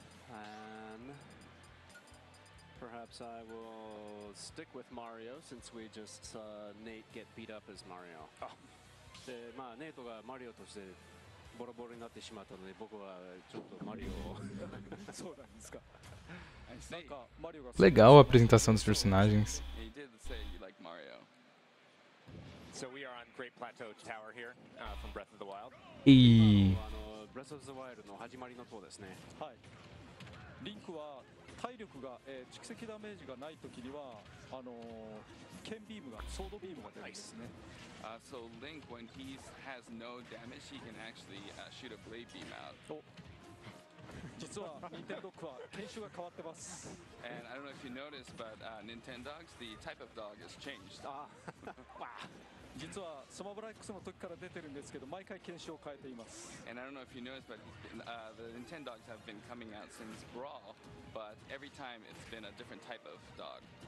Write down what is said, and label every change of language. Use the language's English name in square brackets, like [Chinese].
[English] And perhaps I will stick with Mario since we just saw Nate get beat up as Mario. Oh, [Japanese] でまあネイトがマリオとしてボロボロになってしまったので僕はちょっとマリオをそうなんですか。なんかマリオが [Portuguese] Legal a apresentação dos personagens. [English] You did say you like Mario. So we are on Great Plateau Tower here from Breath of the Wild. E [Japanese] ブレスオブザワイルドの始まりの塔ですね。はい。リンクは体力が、蓄積ダメージがないときには剣ビームがソードビームが出るんですね。 [English] So Link, when he has no damage, he can actually shoot a blade beam out. [Japanese] 実はニンテンドックは研修が変わってます。 [English] And I don't know if you noticed, but Nintendogs, the type of dog has changed. [Japanese] 実はスマブラ X の時から出てるんですけど毎回研修を変えています。 [English] And I don't know if you noticed, but the Nintendogs have been coming out since Brawl, but every time it's been a different type of dog.